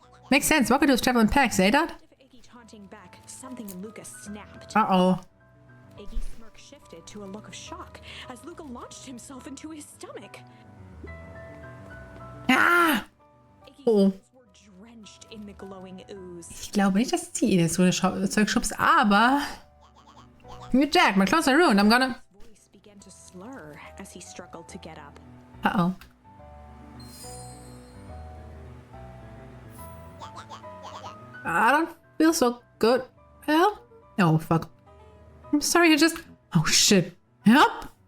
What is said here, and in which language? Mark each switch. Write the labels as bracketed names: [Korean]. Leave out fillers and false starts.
[English] Makes sense. Wackadoos travel in packs, eh, Dad? Iggy taunting Beck, something in Luca snapped. Uh-oh. Iggy's smirk shifted to a look of shock as Luca launched himself into his stomach. Ah! Iggy's Oh. hands were drenched in the glowing ooze. [German] Ich glaube nicht, dass sie das so Zeug schubst, aber... [English] You're Jack, my clothes are ruined. I'm gonna... His voice began to slur as he struggled to get up. Uh-oh. I don't feel so good. Help? Oh, fuck. I'm sorry, I just... Oh, shit. Help?